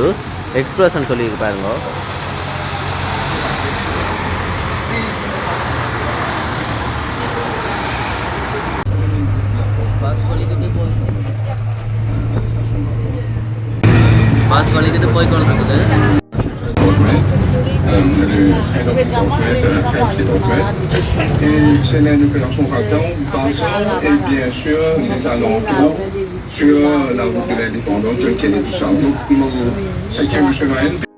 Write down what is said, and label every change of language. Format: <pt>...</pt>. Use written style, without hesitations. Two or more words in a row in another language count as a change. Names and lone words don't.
<ta>எக்ஸ்பிரஸ்ன்னு சொல்லியிருக்கு பாருங்க. பஸ் வலிக்கிட்டு போய்க்கொண்டிருக்குது.</ta> <fr>Et c'est l'un que l'on attend et bien sûr nous allons sur la route de l'indépendance qui est du Château.</fr> <en>Thank you, Monsieur Ryan.</en>